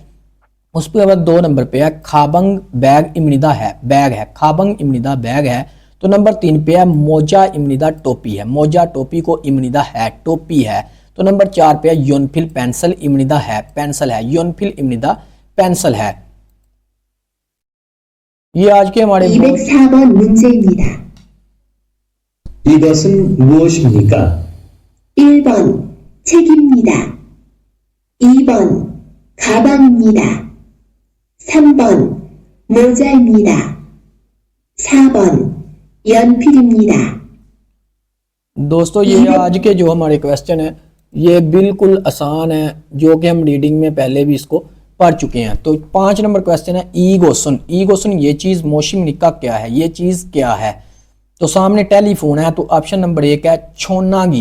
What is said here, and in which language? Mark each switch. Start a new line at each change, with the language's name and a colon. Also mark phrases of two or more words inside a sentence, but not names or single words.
Hindi: उसके बाद 2 नंबर पे है खाबंग बैग इमनिदा है बैग है,
Korean: 가방입니다
Hindi: बैग है। तो नंबर 3 पे है
Korean: 모자입니다
Hindi: टोपी है, मोजा टोपी को इमनिदा है टोपी है। तो नंबर 4 पे है योनफिल पेंसिल इमनिदा है पेंसिल है,
Korean: 연필입니다
Hindi: पेंसिल है। ये आज के हमारे
Korean: 204번 문제입니다. 이것은 무엇입니까? 1번 책입니다. 2번 가방입니다. 3번 모자입니다. 4번 연필입니다.
Hindi: दोस्तों ये आज के जो हमारे क्वेश्चन है ये बिल्कुल आसान है जो कि हम रीडिंग में पहले भी इसको पढ़ चुके हैं। तो 5 नंबर क्वेश्चन है
Korean: 이것은, 이것은
Hindi: ये चीज
Korean: 무엇입니까
Hindi: क्या है, ये चीज क्या है। तो सामने टेलीफोन है, तो
English: option number
Hindi: 1 है छोनागी।